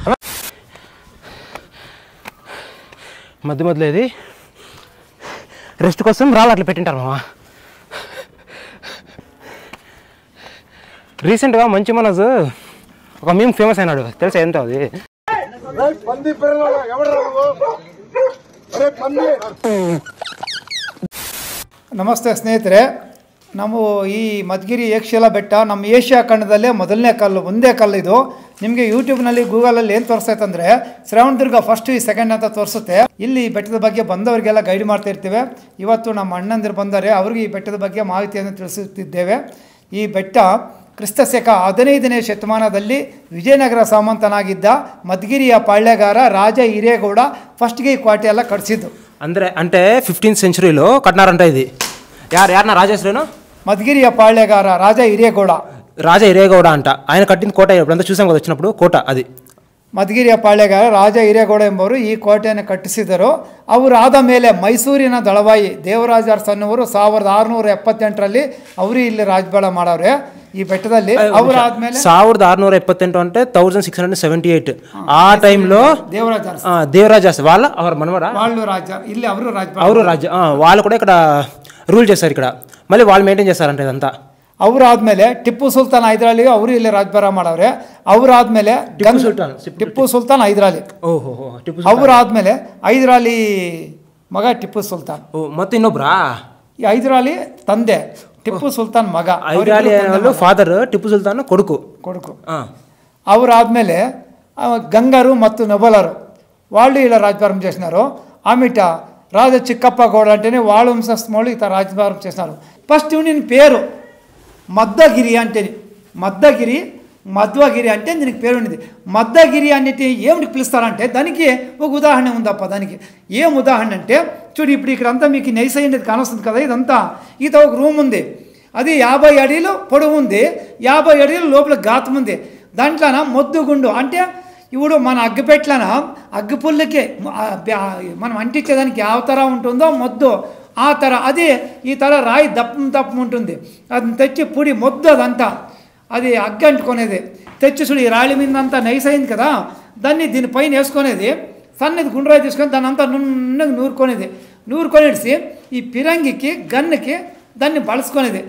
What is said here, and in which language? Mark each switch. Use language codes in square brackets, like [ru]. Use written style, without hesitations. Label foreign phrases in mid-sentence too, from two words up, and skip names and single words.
[te] మధ్యలో ఇది రెస్ట్ కోసం రాళ్ళు అట్లా పెట్టింటారు మామ. రీసెంట్గా మంచి మనసు ఒక మీమ్ ఫేమస్ అయినాడు, తెలుసా ఎంత అది? [kn] ನಮಸ್ತೆ ಸ್ನೇಹಿತರೆ, ನಾವು ಈ ಮಧುಗಿರಿ ಏಕಶಿಲಾ ಬೆಟ್ಟ ನಮ್ಮ ಏಷ್ಯಾ ಖಂಡದಲ್ಲೇ ಮೊದಲನೇ ಕಲ್ಲು, ಒಂದೇ ಕಲ್ಲು ಇದು. ನಿಮಗೆ ಯೂಟ್ಯೂಬ್ನಲ್ಲಿ ಗೂಗಲಲ್ಲಿ ಏನು ತೋರಿಸ್ತೈತೆ ಅಂದರೆ ಶ್ರವಣದುರ್ಗ ಫಸ್ಟ್ ಈ ಸೆಕೆಂಡ್ ಅಂತ ತೋರಿಸುತ್ತೆ. ಇಲ್ಲಿ ಬೆಟ್ಟದ ಬಗ್ಗೆ ಬಂದವರಿಗೆಲ್ಲ ಗೈಡ್ ಮಾಡ್ತಾ ಇರ್ತೇವೆ. ಇವತ್ತು ನಮ್ಮ ಅಣ್ಣಂದಿರು ಬಂದರೆ ಅವ್ರಿಗೆ ಈ ಬೆಟ್ಟದ ಬಗ್ಗೆ ಮಾಹಿತಿಯನ್ನು ತಿಳಿಸುತ್ತಿದ್ದೇವೆ. ಈ ಬೆಟ್ಟ ಕ್ರಿಸ್ತ ಶಕ 15ನೇ ಶತಮಾನದಲ್ಲಿ ವಿಜಯನಗರ ಸಾಮಂತನಾಗಿದ್ದ ಮಧುಗಿರಿಯ ಪಾಳ್ಯಗಾರ ರಾಜ ಹಿರೇಗೌಡ ಫಸ್ಟ್ಗೆ ಈ ಕೋಟೆ ಎಲ್ಲ ಕಟ್ಟಿಸಿದ್ದು. [te] అంటే 15th సెంచరీలో కట్టినారంట ఇది. యారన్నా రాజేశ్వరేను? [kn] ಮಧುಗಿರಿಯ ಪಾಳ್ಯಗಾರ ರಾಜಾ ಹಿರೇಗೌಡ అంట. [te] ఆయన కట్టిన కోట ఎప్పుడంతా చూసాం కదా వచ్చినప్పుడు, కోట అది. [kn] ಮಧುಗಿರಿಯ ಪಾಳ್ಯಗಾರ ರಾಜ ಹಿರೇಗೌಡ ಎಂಬವರು ಈ ಕೋಟೆಯನ್ನು ಕಟ್ಟಿಸಿದರು. ಅವರು ಆದ ಮೇಲೆ ಮೈಸೂರಿನ ದಳವಾಯಿ ದೇವರಾಜ ಅರಸನ್ನವರು 1678ರಲ್ಲಿ ಅವರು ಇಲ್ಲಿ ರಾಜಬಾಳ ಮಾಡವ್ರೆ ಈ ಬೆಟ್ಟದಲ್ಲಿ. ಅವರಾದ್ಮೇಲೆ [te] 1678 అంటే 1678 ఆ టైంలో దేవరాజ వాళ్ళ వాళ్ళు రాజ ಇಲ್ಲಿ [kn] ಅವರು ರಾಜ [te] వాళ్ళు కూడా ఇక్కడ రూల్ చేశారు ఇక్కడ. మళ్ళీ వాళ్ళు మెయింటైన్ చేస్తారంట ఇదంతా. [kn] ಅವರಾದ್ಮೇಲೆ ಟಿಪ್ಪು ಸುಲ್ತಾನ್ ಹೈದರಾಲಿ ಅವರು ಇಲ್ಲಿ ರಾಜ್ಭಾರ ಮಾಡವ್ರೆ. ಅವರಾದ್ಮೇಲೆ ಟಿಪ್ಪು ಸುಲ್ತಾನ್ ಹೈದರಾಲಿ. ಅವರಾದ್ಮೇಲೆ ಹೈದರಾಲಿ ಮಗ ಟಿಪ್ಪು ಸುಲ್ತಾನ್. ಮತ್ತೆ ಇನ್ನೊಬ್ರಾ? ಈ ಹೈದರಾಲಿ ತಂದೆ, ಟಿಪ್ಪು ಸುಲ್ತಾನ್ ಮಗ. ಫಾದರ್, ಟಿಪ್ಪು ಸುಲ್ತಾನ್ ಕೊಡುಕು. [te] ಅವರಾದ್ಮೇಲೆ గంగారు ಮತ್ತು నొబలరు వాళ్ళు ఇలా రాజ్భారం చేసినారు. ఆమెట రాజా చిక్కప్ప గౌడ అంటేనే వాళ్ళ వంశస్థులు ఇత రాజ్భారం చేసినారు. ఫస్ట్ నేను పేరు మద్దగిరి అంటే మద్దగిరి మధ్వగిరి అంటే దీనికి పేరు ఉన్నది. మద్దగిరి అనేది ఏమిటి పిలుస్తారంటే దానికి ఒక ఉదాహరణ ఉందప్ప. దానికి ఏం ఉదాహరణ అంటే చూడు, ఇప్పుడు ఇక్కడంతా మీకు నైస్ అయినది కానొస్తుంది కదా, ఇదంతా ఈత ఒక రూమ్ ఉంది. అది 50 అడుగులు పొడవు ఉంది, 50 అడుగులు లోపల గాతం ఉంది. దాంట్లోన మొద్దుగుండు అంటే ఇప్పుడు మన అగ్గిపెట్లన అగ్గిపుల్లకి మనం అంటించేదానికి [kn] ಯಾವ ಥರ [te] ఉంటుందో మొద్దు ఆ ಥರ అది ఈ ಥರ రాయి దప్పం ఉంటుంది. అది తెచ్చి పొడి మొద్దు అదంతా అది అగ్గి అంటుకునేది తెచ్చి చూడు, ఈ రాళ్ళ మీద అంతా నైస్ అయింది కదా, దాన్ని దీనిపైన వేసుకునేది, సన్నది గుండ్రాయి తీసుకొని దాన్ని అంతా నున్నగా నూరుకొనేసి ఈ పిరంగికి గన్నుకి దాన్ని బలుసుకునేది.